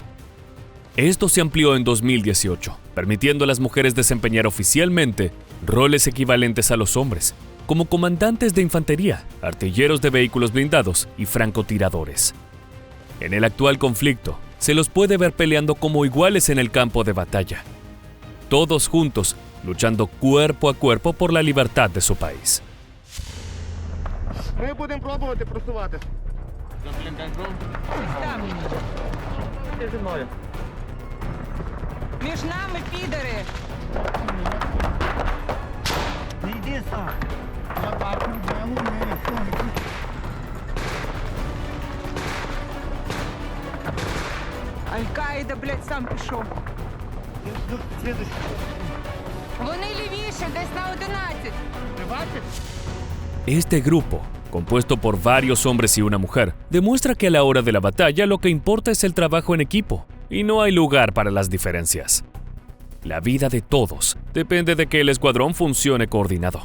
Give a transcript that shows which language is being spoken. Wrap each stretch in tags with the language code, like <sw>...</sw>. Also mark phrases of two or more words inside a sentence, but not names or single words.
<es>Esto se amplió en 2018, permitiendo a las mujeres desempeñar oficialmente roles equivalentes a los hombres, como comandantes de infantería, artilleros de vehículos blindados y francotiradores. En el actual conflicto, se los puede ver peleando como iguales en el campo de batalla, todos juntos, luchando cuerpo a cuerpo por la libertad de su país.</es> <uk>Ми будемо пробувати просуватись. Між нами підери! Не йди сам. Я бачу, не Аль-Каїда, блядь, сам пішов. Вони лівіше, десь на 11.</uk> <es>Este grupo, compuesto por varios hombres y una mujer, demuestra que a la hora de la batalla lo que importa es el trabajo en equipo y no hay lugar para las diferencias. La vida de todos depende de que el escuadrón funcione coordinado.</es>